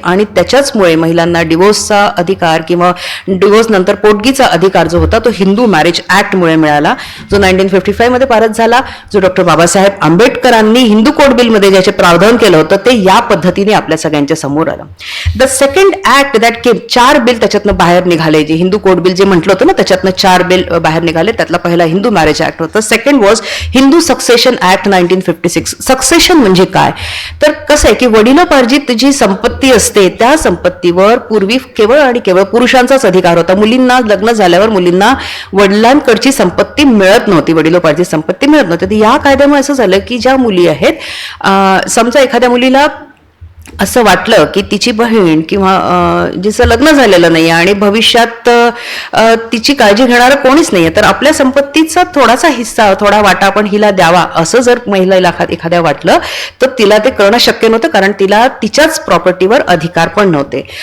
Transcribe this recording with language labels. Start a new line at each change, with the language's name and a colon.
Marathi: आणि त्याच्याचमुळे महिलांना डिवोर्सचा अधिकार किंवा डिवोर्स नंतर पोटगीचा अधिकार जो होता तो हिंदू मॅरेज ऍक्टमुळे मिळाला, जो 1955 मध्ये पारित झाला, जो डॉक्टर बाबासाहेब आंबेडकरांनी हिंदू कोड बिलमध्ये ज्याचे प्रावधान केलं होतं ते या पद्धतीने आपल्या सगळ्यांच्या समोर आलं.
English: the second act that came,
Marathi: 4 bill त्याच्यातनं बाहेर निघाले. जे हिंदू कोड बिल जे म्हटलं होतं ना त्याच्यातनं 4 बिल बाहेर निघाले. त्यातला पहिला हिंदू मॅरेज ऍक्ट होता.
English: Second was Hindu succession act 1956.
Marathi: Succession म्हणजे काय, तर कसं आहे की वडिलोपार्जित जी संपत्ती असते त्या संपत्तीवर पूर्वी केवळ आणि केवळ पुरुषांचाच अधिकार होता. मुलींना लग्न झाल्यावर मुलींना वडिलांकडची संपत्ती मिळत नव्हती, वडिलोपार्जित संपत्ती मिळत नव्हती. या कायद्यामुळे असं झालं की ज्या मुली आहेत, समजा एखाद्या मुलीला असं वाटलं की तिची बहीण किंवा जिचं लग्न झालेलं नाही आणि भविष्यात तिची काळजी घेणारं कोणीच नाहीये, तर आपल्या संपत्तीचा थोडासा हिस्सा, थोडा वाटा आपण हिला द्यावा असं जर महिलेला एखाद्या वाटलं तर तिला ते करणं शक्य नव्हतं, कारण तिला तिच्याच प्रॉपर्टीवर अधिकार पण नव्हते.